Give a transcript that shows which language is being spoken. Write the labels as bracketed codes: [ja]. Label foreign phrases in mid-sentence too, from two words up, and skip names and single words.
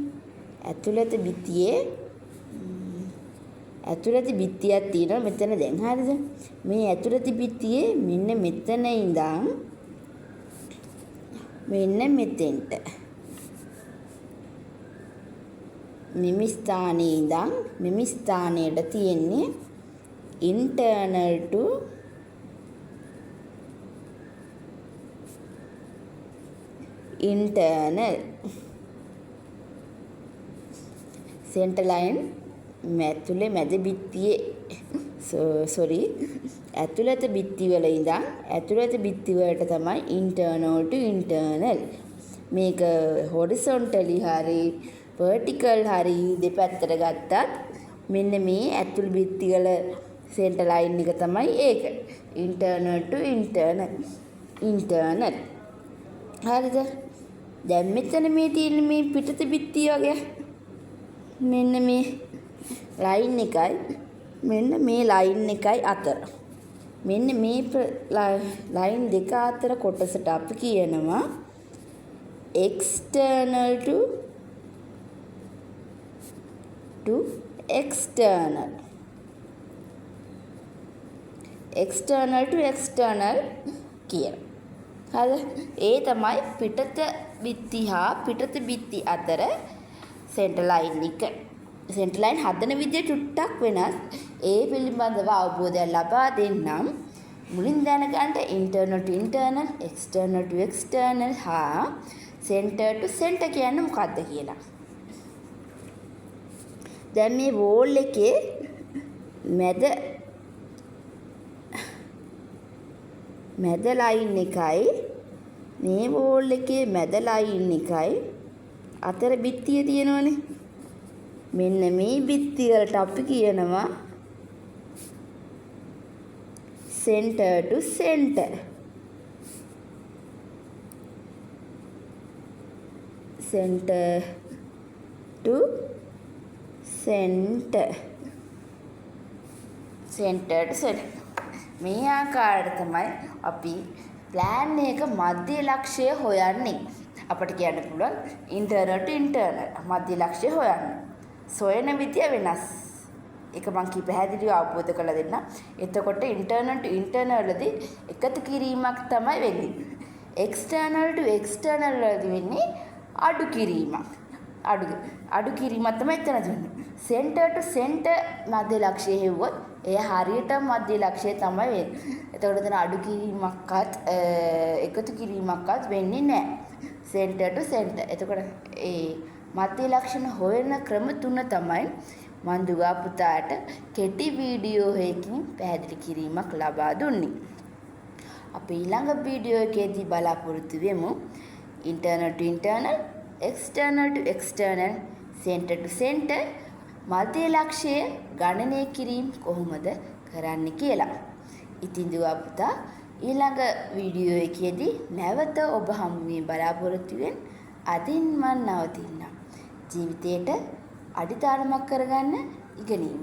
[si] ඇතුළත බිත්තියක් තියෙනවා මෙතන දැන් හරිද? මේ ඇතුළත බිත්තියේ මෙන්න මෙතන ඉඳන් මෙන්න මෙතෙන්ට මෙමි ස්ථානයේ ඉඳන් මෙමි ස්ථානයට තියෙන්නේ [en] internal to internal center line [si] ඇතුලේ මැද බිත්තියේ ඇතුළත බිත්ති වල ඉඳන් ඇතුළත බිත්ති වලට තමයි [en] internal to internal. [si] මේක horizontally හරි vertical හරි දෙපැත්තට ගත්තත් මෙන්න මේ ඇතුළු බිත්ති වල [en] center line [si] එක තමයි ඒක. [en] internal to internal. [si] හරිද? දැන් මෙතන මේ තියෙන මේ පිටත බිත්තිය වගේ මෙන්න මේ ලයින් එකයි මෙන්න මේ ලයින් එකයි අතර මෙන්න මේ ලයින් දෙක අතර කොටසට අපි කියනවා [en] external to external. external to external කියන. [si] හරි ඒ තමයි පිටත බිත්ති හා පිටත බිත්ති අතර සෙන්ටර් ලයින් එක. සෙන්ටර් ලයින් හදන විදිය ටුට්ටක් වෙනස්. ඒ පිළිබඳව අවබෝධයක් ලබා දෙන්නම්. මුලින් දැනගන්න [en] internal to internal, external to external [si] හා [en] center to center [si] කියන්නේ මොකක්ද කියලා. දැන් මේ වෝල් එකේ මැද ලයින් එකයි මේ වෝල් එකේ මැද ලයින් එකයි අතර බිත්තිය තියෙනවනේ. මෙන්න මේ බිත්ති වලට අපි කියනවා [en] center to center. center to center. center to center. [si] මේ ආකාරයට තමයි අපි ප්ලෑන් එක මධ්‍ය ලක්ෂ්‍ය හොයන්නේ. අපිට කියන්න පුළුවන් [en] internal to internal [si] මධ්‍ය ලක්ෂ්‍ය හොයන්න. සොයන විදිය වෙනස්. ඒක මම කී පැහැදිලිව අවබෝධ කරලා දෙන්න. එතකොට [en] internal to internal [si] වලදී එකතු කිරීමක් තමයි වෙන්නේ. [en] external to external [si] වලදී වෙන්නේ අඩු කිරීමක්. අඩු කිරීමක් තමයි එතන වෙන්නේ. [en] center to center [si] මධ්‍ය ලක්ෂ්‍ය හෙව්වොත් එය හරියට මධ්‍ය ලක්ෂ්‍ය තමයි වෙන්නේ. එතකොට එතන අඩු කිරීමක්වත් එකතු කිරීමක්වත් වෙන්නේ නැහැ. [en] center to center. [si] එතකොට ඒ මධ්‍ය ලක්ෂණ හොයන ක්‍රම තුන තමයි මන් දුවා පුතාට කෙටි වීඩියෝ එකකින් පැහැදිලි කිරීමක් ලබා දුන්නේ. අපි ඊළඟ වීඩියෝ එකේදී බලාපොරොත්තු වෙමු [en] internal to internal, external to external, center to center [si] මධ්‍ය ලක්ෂය ගණනය කිරීම කොහොමද කරන්න කියලා. ඉතින් දුවා පුතා ඊළඟ වීඩියෝ එකේදී නැවත ඔබ හමු වීම බලාපොරොත්තු වෙන අදින් මන් නවතින්න. ජීවිතේට අඩිතාලමක් කරගන්න ඉගෙනීම.